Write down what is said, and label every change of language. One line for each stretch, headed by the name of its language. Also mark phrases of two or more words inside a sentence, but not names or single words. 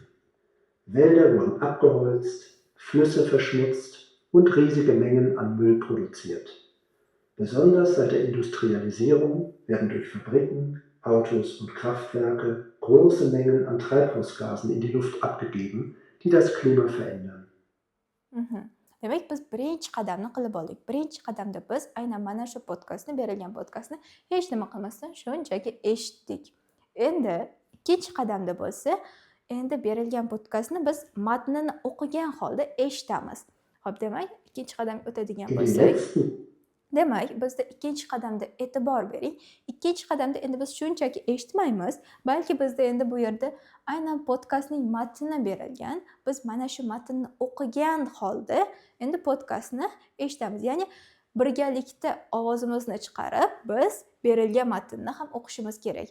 German: Wälder wurden abgeholzt, Flüsse verschmutzt und riesige Mengen an Müll produziert. Besonders seit der Industrialisierung werden durch Fabriken, Autos und Kraftwerke große Mengen an Treibhausgasen in die Luft abgegeben, die das Klima verändern.
Uzbek: Demak, biz birinchi qadamni qilib oldik. Birinchi qadamda biz aynan mana shu podkastni, berilgan podkastni hech nima qilmasdan shunchaki eshitdik. Endi ikkinchi qadamda bo'lsa, endi berilgan podkastni biz matnini o'qigan holda eshitamiz. Xo'p, demak, ikkinchi qadamga o'tadigan
German: In den
Uzbek: bo'lsak,
German: letzten
Uzbek: demak, bizda ikkinchi qadamda e'tibor bering. Ikkinchi qadamda endi biz shunchaki eshitmaymiz, balki bizda endi bu yerda aynan podkastning matni berilgan. Biz mana shu matnni o'qigan holda endi podkastni eshitamiz. Ya'ni birgalikda ovozimizni chiqarib, biz berilgan matnni ham o'qishimiz kerak.